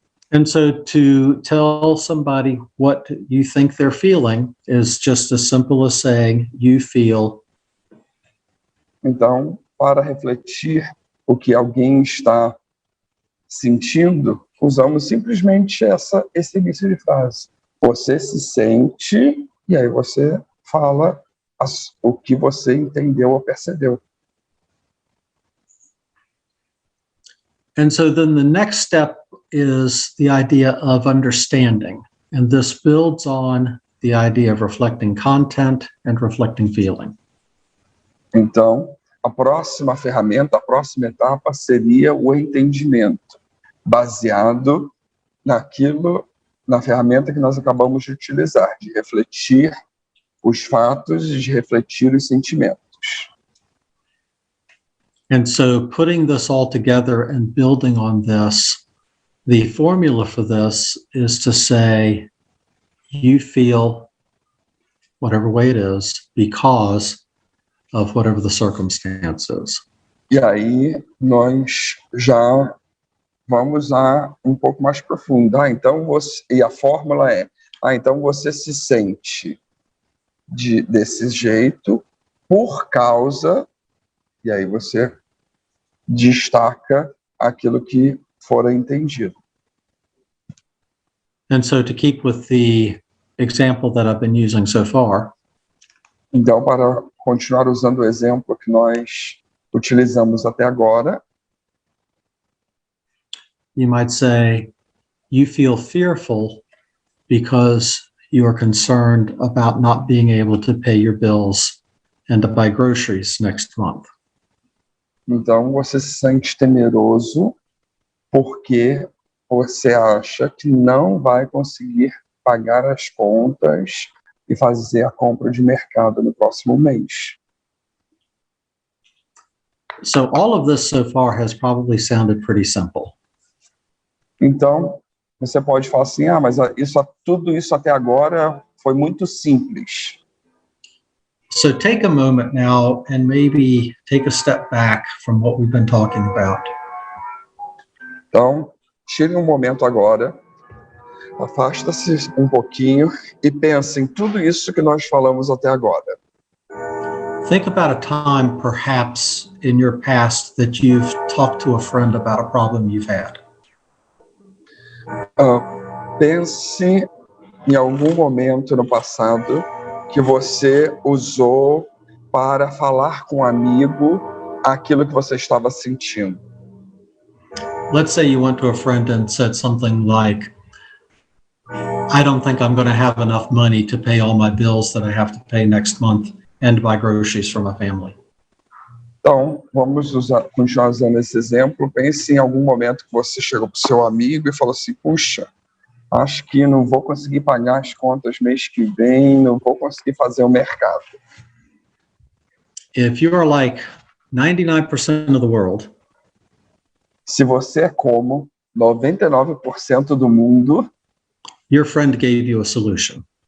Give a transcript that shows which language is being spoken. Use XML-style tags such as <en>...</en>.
<en>And so to tell somebody what you think they're feeling is just as simple as saying, you feel.</en> <pt>Então, para refletir o que alguém está sentindo, usamos simplesmente esse início de frase. Você se sente, e aí você fala o que você entendeu ou percebeu.</pt> <en>And so then the next step is the idea of understanding. And this builds on the idea of reflecting content and reflecting feeling.</en> <pt>Então, a próxima ferramenta, a próxima etapa seria o entendimento, baseado na ferramenta que nós acabamos de utilizar, de refletir os fatos e de refletir os sentimentos.</pt> <en>And so putting this all together and building on this, the formula for this is to say, you feel whatever way it is because of whatever the circumstances.</en> <pt>E aí nós já vamos a um pouco mais profundo. E a fórmula é, então você se sente desse jeito por causa, e aí você destaca aquilo que for entendido.</pt> <en>And so to keep with the example that I've been using so far,</en> <pt>então, para continuar usando o exemplo que nós utilizamos até agora,</pt> <en>you might say, you feel fearful because you are concerned about not being able to pay your bills and to buy groceries next month.</en> <pt>Então, você se sente temeroso porque você acha que não vai conseguir pagar as contas e fazer a compra de mercado no próximo mês.</pt> <en>So all of this so far has probably sounded pretty simple.</en> <pt>Então, você pode falar assim, mas tudo isso até agora foi muito simples.</pt> <en>So take a moment now and maybe take a step back from what we've been talking about.</en> <pt>Então, tire um momento agora, afasta-se um pouquinho e pense em tudo isso que nós falamos até agora.</pt> <en>Think about a time, perhaps, in your past that you've talked to a friend about a problem you've had.</en> <pt>Pense em algum momento no passado que você usou para falar com um amigo aquilo que você estava sentindo.</pt> <en>Let's say you went to a friend and said something like, I don't think I'm going to have enough money to pay all my bills that I have to pay next month and buy groceries for my family.</en> <pt>Então, vamos continuar usando esse exemplo. Pense em algum momento que você chegou para o seu amigo e falou assim, puxa, acho que não vou conseguir pagar as contas mês que vem, não vou conseguir fazer o mercado.</pt> <en>If you are like 99% of the world,</en> <pt>se você é como 99% do mundo,</pt> <en>your friend gave you a solution.</en>